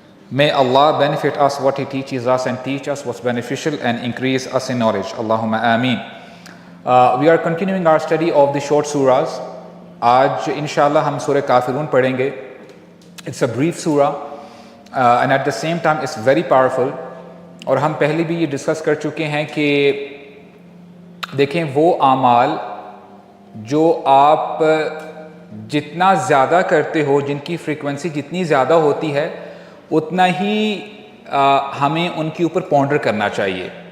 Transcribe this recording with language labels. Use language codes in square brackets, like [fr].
[en] May Allah benefit us what He teaches us and teach us what's beneficial and increase us in knowledge. Allahumma ameen. We are continuing our study of the short surahs. [ur] آج انشاءاللہ ہم سورہ کافرون پڑھیں گے. [en] It's a brief surah and at the same time it's very powerful. [ur] اور ہم پہلے بھی یہ ڈسکس کر چکے ہیں کہ دیکھیں وہ اعمال جو آپ جتنا زیادہ کرتے ہو، جن کی فریکوینسی جتنی زیادہ ہوتی ہے، اتنا ہی ہمیں ان کے اوپر پونڈر کرنا چاہیے.